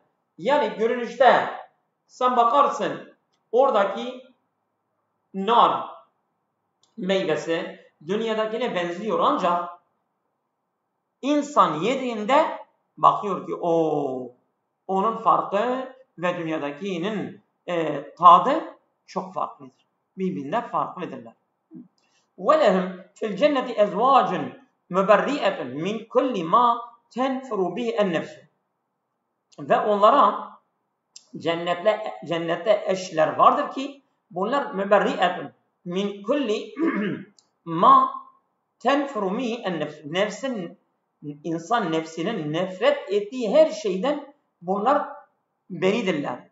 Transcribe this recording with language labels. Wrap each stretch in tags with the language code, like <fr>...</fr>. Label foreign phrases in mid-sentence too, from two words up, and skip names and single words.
<tr>Yani görünüşte sen bakarsın oradaki nar meyvesi dünyadakine benziyor ancak insan yediğinde bakıyor ki onun farkı ve dünyadakinin tadı çok farklıdır. Birbirinden farklıdırlar.</tr> <ar>وَلَهُمْ فِي الْجَنَّةِ اَزْوَاجٌ مُبَرِّئَةٌ مِنْ كُلِّ مَا تَنْفُرُ بِهِ النَّفْسُ.</ar> <tr>Ve onlara cennette eşler vardır ki bunlar</tr> <ar>مبرئة من كل ما تنفر به النفس.</ar> <tr>İnsan nefsinin nefret ettiği her şeyden bunlar beridirler.</tr>